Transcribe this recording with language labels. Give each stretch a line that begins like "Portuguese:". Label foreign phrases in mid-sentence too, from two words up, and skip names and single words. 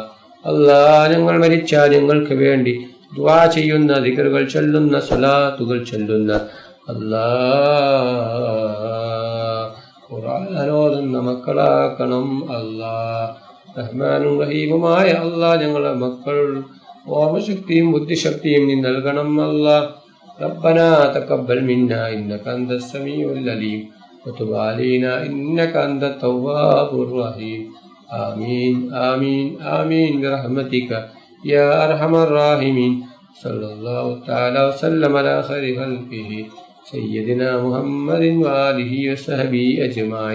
Malayalam: അല്ലാഹ് ഞങ്ങൾ മരിച്ചാൽ ഞങ്ങൾക്ക് വേണ്ടി ദുആ ചെയ്യുന്ന, ദിക്റുകൾ ചൊല്ലുന്ന, സ്വലാത്തുകൾ ചൊല്ലുന്ന, അല്ലാഹ് ഖുർആൻ ഓതുന്ന മക്കളാക്കണം അല്ലാഹ്. റഹ്മാനും റഹീമുമായ അല്ലാഹ് ഞങ്ങളെ മക്കൾ ഓർമ്മശക്തിയും ബുദ്ധിശക്തിയും നീ നൽകണം അല്ലാഹ്.
Arabic: ربنا تقبل منا إنك أنت السميع العليم وتب علينا إنك أنت التواب الرحيم. آمين آمين آمين برحمتك يا أرحم الراحمين. صلى الله تعالى وسلم على خير خلقه سيدنا محمد وآله وصحبه أجمعين.